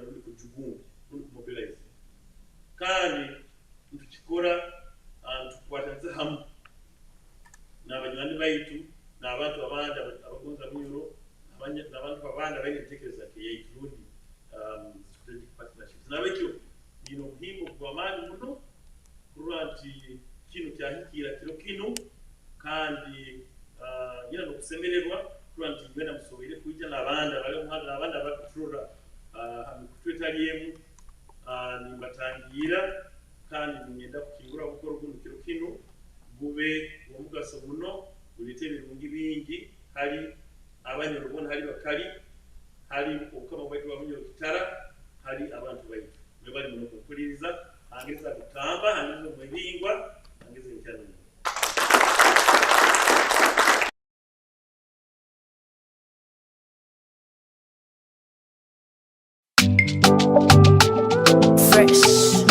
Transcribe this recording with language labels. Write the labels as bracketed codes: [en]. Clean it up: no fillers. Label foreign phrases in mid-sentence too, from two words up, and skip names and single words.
[nyo] ruli kujugunga ruli kumobilize kandi tukikora tukwataniza hamu n'abanywanyi baitu n'abantu abandi abagonza Bunyoro n'abantu abandi abaitekereza kiyaitu rundi [en] strategic partnerships [nyo] nabekyo bino muhimu gwamani muno kurwa nti kino kyahikira kino kandi nyina nokusemererwa kurwa nti ngwenda musobere kujja n'abandi abali omuhanda n'abandi abakutura hamikutwetaliemu nimbatangira kandi ngenda kukingura gukora oguno kino gube omugaso muno bulete ebirungi bingi hari Abanyoro bona hari bakali hari okukama bwaitu Bunyoro Kitara hari abantu baitu bali muno kukuliriza angeza kutamba angeza mwebingwa angeza nkyana Fresh.